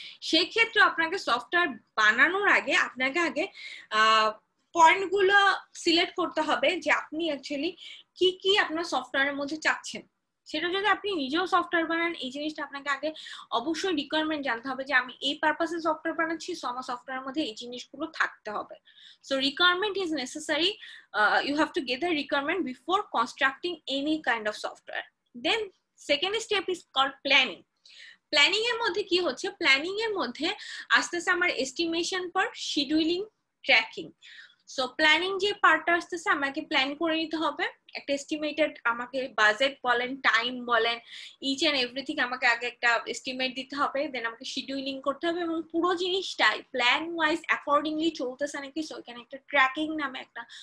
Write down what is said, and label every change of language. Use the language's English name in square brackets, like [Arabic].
[Bangla] সেই ক্ষেত্রে আপনাকে সফটওয়্যার বানানোর আগে আপনাকে আগে পয়েন্টগুলো সিলেক্ট করতে হবে যে আপনি অ্যাকচুয়ালি কি কি আপনার সফটওয়্যারের মধ্যে চাচ্ছেন। সেটা যদি আপনি নিজেও সফটওয়্যার বানান, এই জিনিসটা আপনাকে আগে অবশ্যই রিকোয়ারমেন্ট জানতে হবে যে আমি এই পারপাসে সফটওয়্যার বানাচ্ছি, সো আমার সফটওয়্যারের মধ্যে এই জিনিসগুলো থাকতে হবে। [English] So requirement is necessary. You have to get the requirement before constructing any kind of software. Then second step is called planning. [Bangla] Planning এর মধ্যে কি হচ্ছে, প্ল্যানিং এর মধ্যে আসতেছে আমার এস্টিমেশন পার, শিডিউলিং, ট্র্যাকিং। সো প্ল্যানিং যে পার্টটা আসতেছে আমাকে প্ল্যান করে নিতে হবে, একটা এস্টিমেটেড আমাকে বাজেট বলেন, টাইম বলেন, [English] each and everything [Bangla] আমাকে আগে একটা এস্টিমেট দিতে হবে, দেন আমাকে শিডিউলিং করতে হবে এবং পুরো জিনিসটাই প্ল্যান ওয়াইজ অ্যাকর্ডিংলি চলতেছে নাকি। সো এখানে একটা ট্র্যাকিং নামে একটা